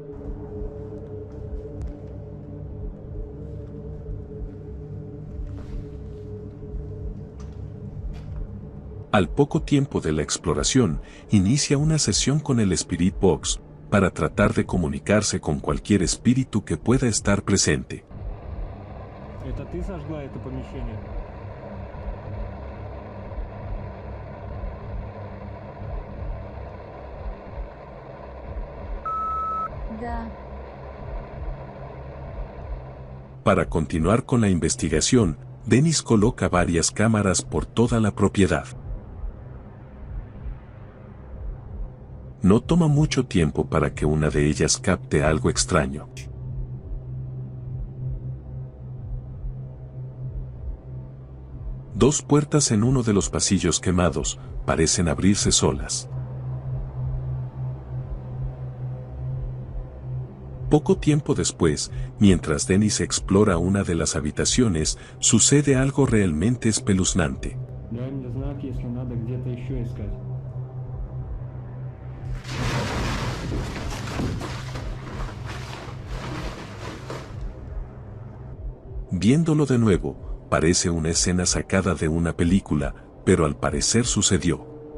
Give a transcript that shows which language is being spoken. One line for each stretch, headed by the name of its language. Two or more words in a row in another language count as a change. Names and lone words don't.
Spanish: Al poco tiempo de la exploración, inicia una sesión con el Spirit Box, para tratar de comunicarse con cualquier espíritu que pueda estar presente.
Russian: Это ты сожгла это помещение? Да.
Spanish: Para continuar con la investigación, Denis coloca varias cámaras por toda la propiedad. No toma mucho tiempo para que una de ellas capte algo extraño. Dos puertas en uno de los pasillos quemados parecen abrirse solas. Poco tiempo después, mientras Denis explora una de las habitaciones, sucede algo realmente espeluznante.
Russian: Дай мне знак, если надо где-то еще искать.
Spanish: Viéndolo de nuevo, parece una escena sacada de una película, pero al parecer sucedió.